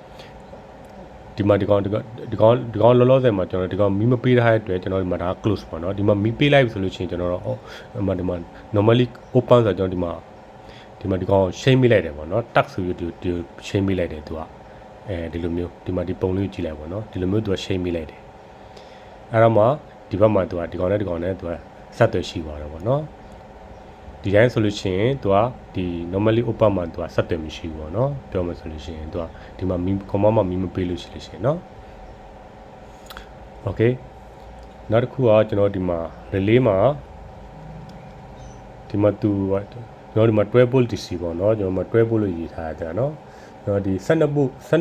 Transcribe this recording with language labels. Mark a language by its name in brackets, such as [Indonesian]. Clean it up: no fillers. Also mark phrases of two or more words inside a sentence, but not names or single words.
[Burmese] ကောင်လောလောဆယ်မှာကျွန်တော်ဒီကောင်မီမပေးထားတဲ့အတွက်ကျွန်တော်ဒီမှာဒါ close ပေါ့เนาะဒီမှာမီပေးလိုက်ဆိုလို့ရှိရင်ကျွန်တော်တော့ဒီမှာ [English] normally open [Burmese] ဆိုတော့ကျွန်တော်ဒီမှာဒီကောင်ရှိမ့်မိလိုက်တယ်ပေါ့เนาะ tag ဆိုပြီးဒီရှိမ့်မိလိုက်တယ်သူကဒီလိုမျိုးဒီမှာဒီပုံလေးကိုကြည့်လိုက်ပေါ့เนาะဒီလိုမျိုးသူကရှိမ့်မိလိုက်တယ်အဲ့တော့မှဒီဘက်မှာသူကဒီကောင်နဲ့သူကဆက်သွယ်ရှိသွားတယ်ပေါ့เนาะဒီတိုင်းဆိုလို့ရှိရင်သူကဒီ [English] normally open [Burmese] မှာသူကဆက်သွယ်မရှိဘူးပေါ့เนาะပြောမှဆိုလို့ရှိရင်သူကဒီမှာcommand မှာမပေးလို့ရှိလို့ရှိရင်เนาะ okay နောက်တစ်ခုကကျွန်တော်ဒီမှာ relay မှာဒီမှာသူကကျွန်တော်ဒီမှာ12 [English] volt DC [Burmese] ပေါ့เนาะကျွန်တော်မှာ12 volt လို့ရေးထားတာเนาะကျွန်တော်ဒီ12 volt